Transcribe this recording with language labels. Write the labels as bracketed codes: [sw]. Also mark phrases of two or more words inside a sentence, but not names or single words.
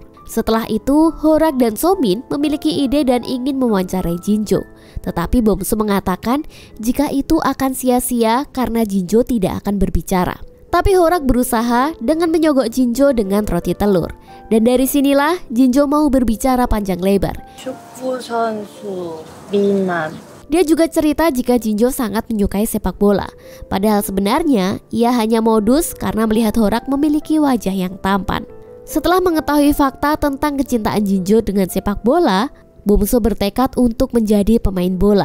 [id] Setelah itu, Horak dan Somin memiliki ide dan ingin mewawancarai Jinjo. Tetapi Bomso mengatakan jika itu akan sia-sia karena Jinjo tidak akan berbicara. Tapi Horak berusaha dengan menyogok Jinjo dengan roti telur. Dan dari sinilah Jinjo mau berbicara panjang lebar. [ko] 축구 선수 미남. [id] Dia juga cerita jika Jinjo sangat menyukai sepak bola. Padahal sebenarnya ia hanya modus karena melihat Horak memiliki wajah yang tampan. Setelah mengetahui fakta tentang kecintaan Jinjo dengan sepak bola, Bomso bertekad untuk menjadi pemain bola.